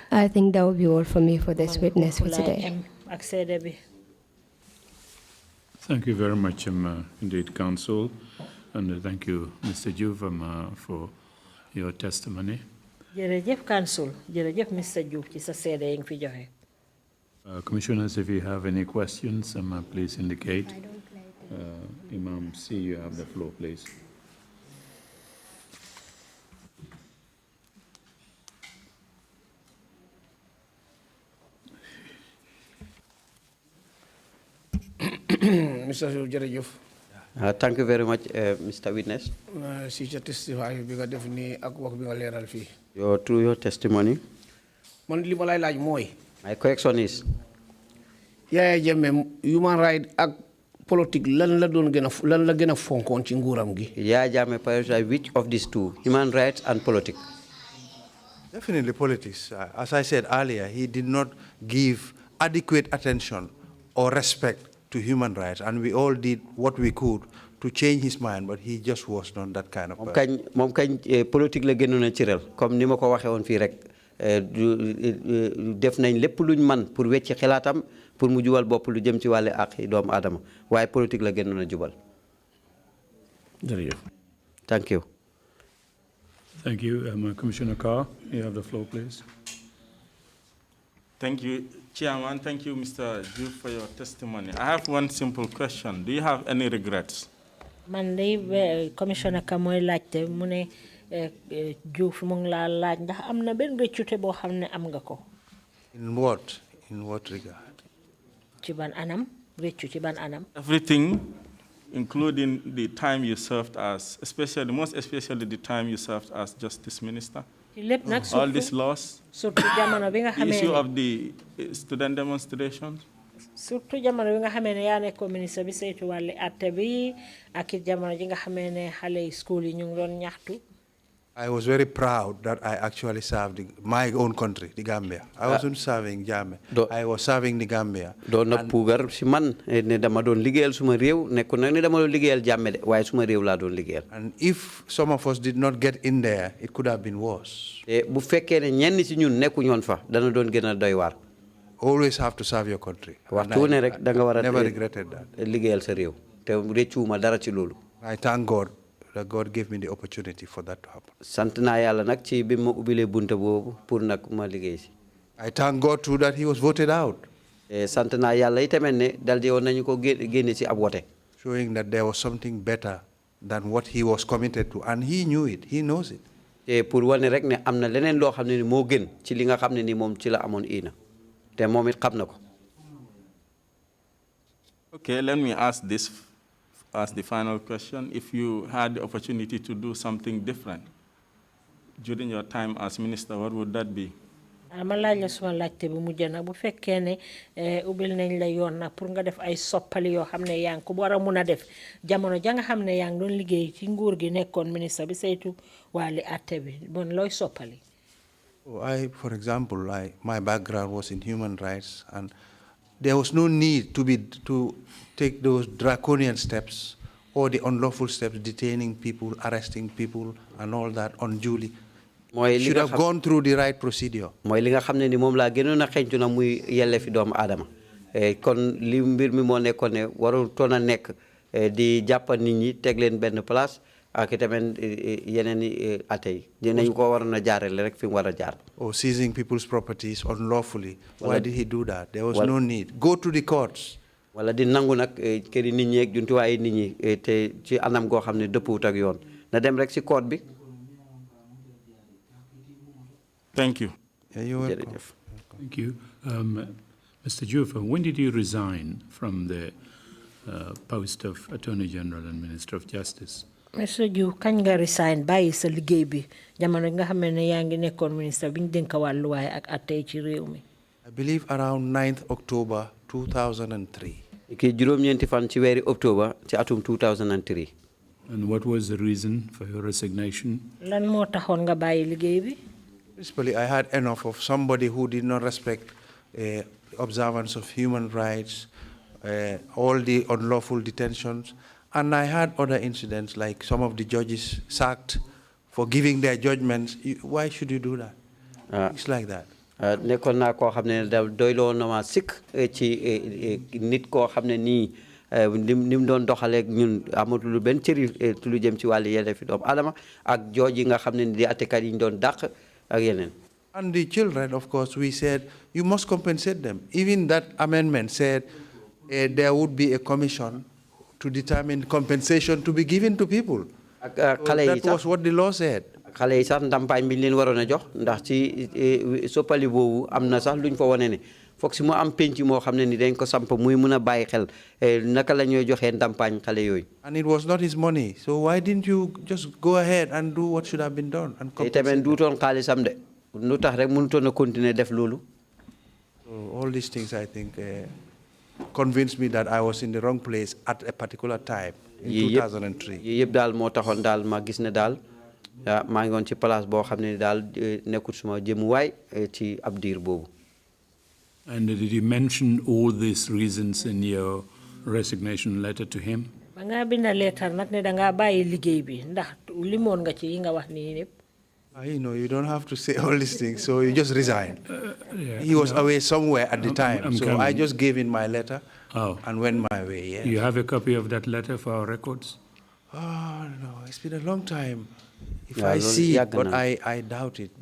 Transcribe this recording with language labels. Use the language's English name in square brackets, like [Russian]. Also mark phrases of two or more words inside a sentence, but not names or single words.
[English] I think that will be all for me for this witness for today. Thank you very much, indeed, Council, and thank you, Mr. Juve, for your testimony. Council. Mr. Juve, [Wolof] ci sa seede yi nga fi joxe. [English] Commissioners, if you have any questions, please indicate. Imam C, you have the floor, please. Mr. Jerejef. Thank you very much, Mr. Witness. Through your testimony. My question is. Human rights and politics, [Wolof] lan la gëna fonkon ci nguuram gi. [English] Yaya Jammeh prioritize which of these two, human rights and politics? Definitely politics. As I said earlier, he did not give adequate attention or respect to human rights, and we all did what we could to change his mind, but he just was not that kind of person. [Wolof] Mom kañ politique la gënoon a ciral comme ni ma ko waxee woon fii rek def nañ lépp luñ man pour wecci xalaatam pour mu jubal bopp lu jëm ci wàllu àq yi doomu aadama waaye politique la gënoon a jubal. Jërëjëf. [English] Thank you. Thank you. Commissioner Carr, you have the floor, please. Thank you, Chairman. Thank you, Mr. Juve, for your testimony. I have one simple question. Do you have any regrets? [Wolof] Man day Commissioner Ka mooy laajte mu ne Juve mu ngi laa laaj ndax am na benn rëccute boo xam ne am nga ko. [English] In what? In what regard? [Wolof] Ci ban anam rëccu ci ban anam. [English] Everything, including the time you served as, most especially the time you served as Justice Minister. All these laws, the issue of the student demonstrations. [Wolof] Surtout jamono bi nga xamee ne yaa nekkoon ministre bi saytu wàlli atte bi ak it jamono ji nga xamee ne xale yi school yi ñu ngi doon ñaxtu. [English] I was very proud that I actually served my own country, the Gambia. I wasn't serving Jammeh. I was serving the Gambia. [Wolof] Doon na puugar si man ne dama doon liggéeyal suma réew nekkul nag ne dama doon liggéeyal Jammeh de waaye suma réew laa doon liggéeyal. [English] And if some of us did not get in there, it could have been worse. [Wolof] Bu fekkee ne ñenn si ñun nekku ñoon fa dana doon gën a doy waar. [English] Always have to serve your country. [Wolof] Waxtu ne rek da nga war a [English] never regretted that. [Wolof] Liggéeyal sa réew te réccuwuma dara ci loolu. [English] I thank God that God gave me the opportunity for that to happen. [Wolof] Sant naa Yàlla nag ci bi ma ubbilee bunta boobu pour nag ma liggéey si. [English] I thank God too that he was voted out. [Wolof] Sant naa Yàlla itamit ne dal di woon nañu ko génne ci ab wote. [English] Showing that there was something better than what he was committed to, and he knew it. He knows it. [Wolof] Te pour wane rek ne am na leneen loo xam ne ni moo gën ci li nga xam ne ni moom ci la amoon ina te moom it xam na ko. [English] Okay, let me ask this as the final question. If you had the opportunity to do something different during your time as minister, what would that be? [Wolof] Ma laaj la suma laajte bu mujj nag bu fekkee ne ubbil nañ la yoon nag pour nga def ay soppali yoo xam ne yaa ngi ko war a mun a def jamono ja nga xam ne yaa ngi doon liggéey ci nguur gi nekkoon ministre bi saytu wàlli atte bi bon looy soppali. [English] For example, my background was in human rights, and there was no need to take those draconian steps or the unlawful steps, detaining people, arresting people, and all that unduly. Should have gone through the right procedure. [Wolof] Mooy li nga xam ne ni moom laa gënoon a xeeñtu na muy yelle fi doomu aadama kon li mbir mi moo nekkoon ne warul toon a nekk di jàppa nit ñi teg leen benn place ak itamit yeneen i atay dinañ ko waroon a jaarale rek fi mu war a jaar. [English] Or seizing people's properties unlawfully. Why did he do that? There was no need. Go to the courts. [Wolof] Wala di nangu nag këri nit ñi ak jumtuwaayu nit ñi te ci anam goo xam ne dëppuwut ak yoon na dem rek si court bi. [English] Thank you. Yeah, you're welcome. Thank you. Mr. Jufa, when did you resign from the post of Attorney General and Minister of Justice? Mr. [Wolof] Jufa, kañ nga resign bàyyi sa liggéey bi jamono nga xam ne yaa ngi nekkoon ministre bi ñu dénk wàllu waay ak àtte ci réew mi. [English] I believe around 9th October 2003. [Wolof] Ki juróom-ñeenti fan ci weeri October ci atum 2003. [English] And what was the reason for your resignation? [Wolof] Lan moo taxoon nga bàyyi liggéey bi? [English] Principally, I had enough of somebody who did not respect observance of human rights, all the unlawful detentions, and I had other incidents like some of the judges sacked for giving their judgments. Why should you do that? It's like that. [Wolof] Nekkoon naa koo xam ne da doyloo na ma sikk ci nit koo xam ne nii ni mu doon doxaleeg ñun amatul benn cëri lu jëm ci wàllu yelleefi doomu aadama ak jooj yi nga xam ne di attekat yi ñu doon dàq ak yeneen. [English] And the children, of course, we said, you must compensate them. Even that amendment said there would be a commission to determine compensation to be given to people. So that was what the law said. [Wolof] Xale yi sax ndampaañ bi leen waroon a jox ndax ci soppali boobu am na sax luñ fa wane ne foog si mu am penc moo xam ne ni dañ ko samp muy mun a bàyyi xel naka la ñuy joxee ndampaañ xale yooyu. [English] And it was not his money. So why didn't you just go ahead and do what should have been done and compensate them? [Wolof] Duutoon xaalisam de lu tax rek mënutoon a continuer def loolu. [English] So all these things, I think, convinced me that I was in the wrong place at a particular time in 2003. [Wolof] Yii yëpp daal moo taxoon daal ma gis ne daal maa ngi woon ci place boo xam ne daal nekkul suma jëmuwaay ci ab diir boobu. [English] And did you mention all these reasons in your resignation letter to him? [Wolof] Ba nga binda letter nag ne da nga bàyyi liggéey bi ndax limoon nga ci yi nga wax nii yëpp. [English] You know, you don't have to say all these things, so you just resign. He was away somewhere at the time, so I just gave in my letter and went my way. Yeah. You have a copy of that letter for our records? Oh, no, it's been a long time. If I see it, but I doubt it.